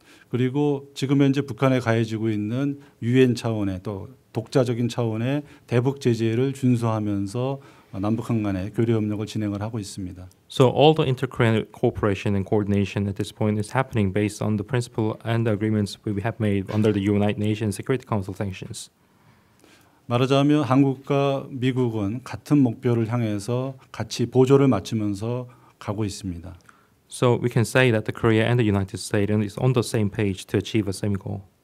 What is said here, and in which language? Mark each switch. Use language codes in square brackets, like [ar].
[ko] 그리고 지금 현재 북한에 가해지고 있는 유엔 차원의 또 독자적인 차원의 대북 제재를 준수하면서 남북한 간의 교류 협력을 진행을 하고 있습니다. [en] So all the inter-Korean cooperation and coordination at this point is happening based on the principle and the agreements we have made under the United Nations Security Council sanctions. [ko] 말하자면 한국과 미국은 같은 목표를 향해서 같이 보조를 맞추면서 가고 있습니다. [en] So we can say that the Korea and the United States is on the same page to achieve a same goal.